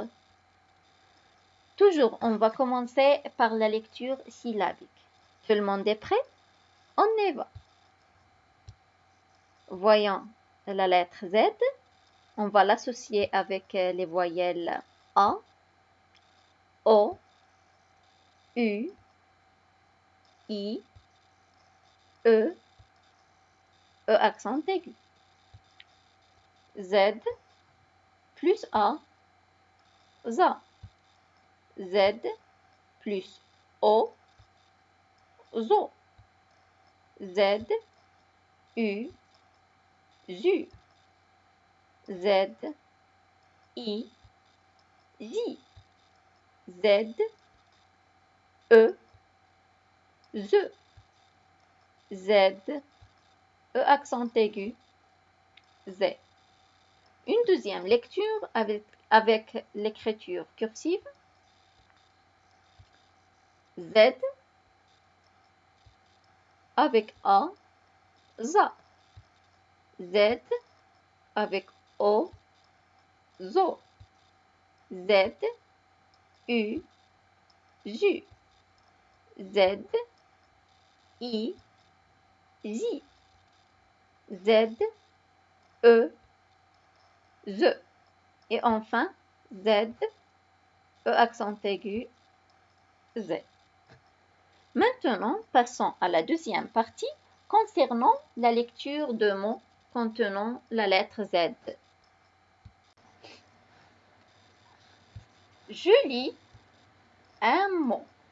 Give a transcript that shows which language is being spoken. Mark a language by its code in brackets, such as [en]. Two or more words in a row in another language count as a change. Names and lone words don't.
[fr] Toujours, on va commencer par la lecture syllabique. Tout le monde est prêt? On y va. Voyons la lettre Z. On va l'associer avec les voyelles A, O, U, I, E accent aigu. Z plus A, ZA. Z plus O, ZO. Z, U, ZU. Z, I, ZI. Z, E, ZE. Z, accent aigu, Z. Une deuxième lecture avec l'écriture cursive. Z avec A, ZA. Z avec O, ZO. Z, U, ZU. Z, I, ZI. Z, E, ZE. Et enfin, Z, accent aigu, Z. Maintenant, passons à la deuxième partie concernant la lecture de mots contenant la lettre Z. Je lis un mot.